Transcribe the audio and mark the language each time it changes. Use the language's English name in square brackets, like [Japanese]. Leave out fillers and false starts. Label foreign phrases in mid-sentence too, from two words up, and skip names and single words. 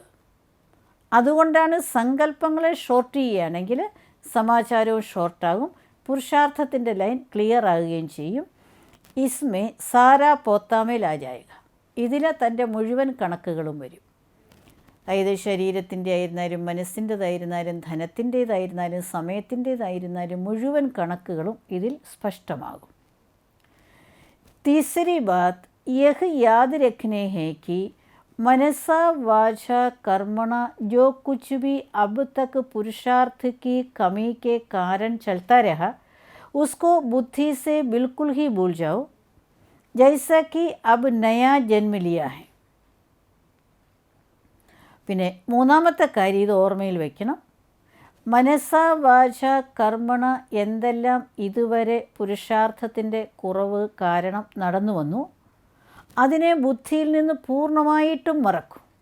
[Malayalam] അതുകൊണ്ടാണ് സങ്കല്പങ്ങളെ ഷോർട്ട് ചെയ്യുകയാണെങ്കിൽ സമാചാരവും ഷോർട്ടാകും, പുരുഷാർത്ഥത്തിൻ്റെ [English] line clear [Malayalam] ആകുകയും ചെയ്യും. [Hindi] इसमें सारा पोतामेल आ जाएगा. [Malayalam] ഇതിൽ തൻ്റെ മുഴുവൻ കണക്കുകളും വരും. അതായത് ശരീരത്തിൻ്റെ ആയിരുന്നാലും മനസ്സിൻ്റേതായിരുന്നാലും ധനത്തിൻ്റേതായിരുന്നാലും സമയത്തിൻ്റേതായിരുന്നാലും മുഴുവൻ കണക്കുകളും ഇതിൽ സ്പഷ്ടമാകും. [Hindi] तीसरी बात यह याद रखने हैं कि मनसा वाचा कर्मणा जो कुछ भी अब तक पुरुषार्थ की कमी के कारण चलता रहा उसको बुद्धि से बिल्कुल ही भूल जाओ, जैसा कि अब नया जन्म लिया है. [Malayalam] പിന്നെ മൂന്നാമത്തെ കാര്യം ഇത് ഓർമ്മയിൽ വയ്ക്കണം. മനസ്സ വാച കർമ്മണ എന്തെല്ലാം ഇതുവരെ പുരുഷാർത്ഥത്തിൻ്റെ കുറവ് കാരണം നടന്നു വന്നു അതിനെ ബുദ്ധിയിൽ നിന്ന് പൂർണ്ണമായിട്ടും മറക്കും.